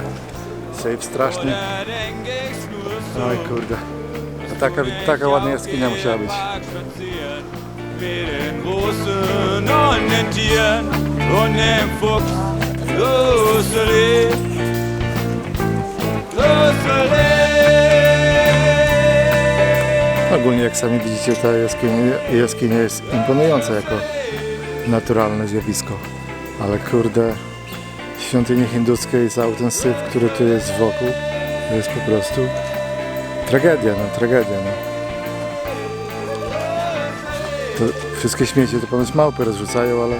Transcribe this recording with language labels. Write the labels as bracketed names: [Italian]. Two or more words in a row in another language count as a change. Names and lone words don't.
[Polish] Sejf straszny. Oj kurde. Taka ładna jaskinia musiała być. [German] Mit den Großen und den Tieren und dem Fuchs. Rosalie, Rosalie. [Polish] Ogólnie jak sami widzicie, ta jaskinia jest imponująca jako naturalne zjawisko. Ale kurde, świątynie hinduskie i cały ten syf, który tu jest wokół, to jest po prostu tragedia, no. To wszystkie śmiecie to ponoć małpy rozrzucają, ale...